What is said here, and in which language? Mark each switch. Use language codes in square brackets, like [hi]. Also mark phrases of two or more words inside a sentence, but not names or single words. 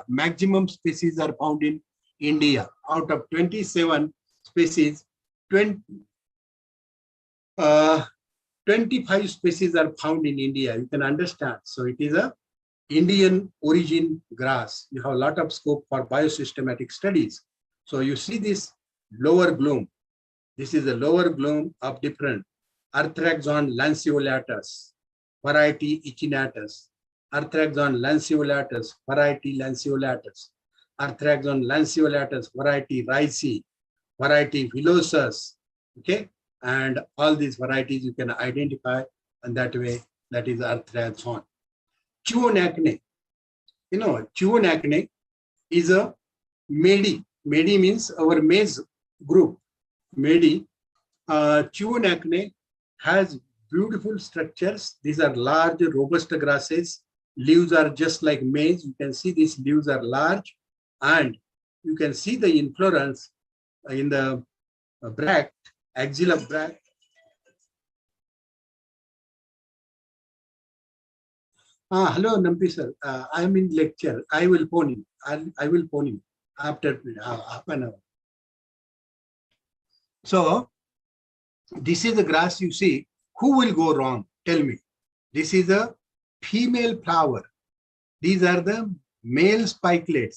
[en] Maximum species are found in India. Out of 27 species, 25 species are found in India. You can understand. So it is a Indian origin grass. You have a lot of scope for biosystematic studies. So you see this lower bloom. This is the lower bloom of different Arthraxon lanceolatus, variety echinatus, Arthraxon lanceolatus, variety lanceolatus, Arthraxon lanceolatus, variety ricei, variety villosus, okay? And all these varieties you can identify, and that way, that is Arthraxon. Chionacne, you know, Chionacne is a Medi. Medi means our maize group. Medi. Chionacne has beautiful structures. These are large, robust grasses. Leaves are just like maize. You can see these leaves are large, and you can see the inflorescence in the bract, axilla bract. Hello, Nampi sir. I am in lecture. I will phone you. I will phone you after half an hour. So this is the grass you see. Who will go wrong? Tell me. This is a female flower. These are the male spikelets.